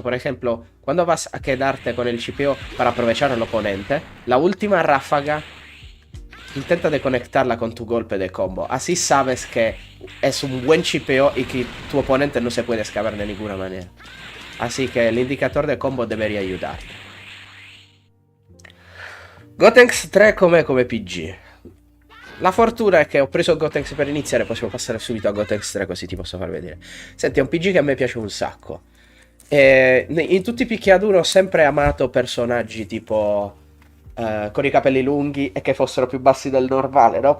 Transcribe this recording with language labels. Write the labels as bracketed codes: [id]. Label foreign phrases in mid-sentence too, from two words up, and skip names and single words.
[es] Por ejemplo, cuando vas a quedarte con el chipeo para aprovechar al oponente, la última ráfaga intenta de conectarla con tu golpe de combo. Así sabes que es un buen chipeo y que tu oponente no se puede escapar de ninguna manera. Así que el indicador de combo debería ayudar. [it] Gotenks 3 come PG. La fortuna è che ho preso Gotenks per iniziare, possiamo passare subito a Gotenks 3 così ti posso far vedere. Senti, è un PG che a me piace un sacco. In tutti i picchiaduro ho sempre amato personaggi tipo con i capelli lunghi e che fossero più bassi del normale, no?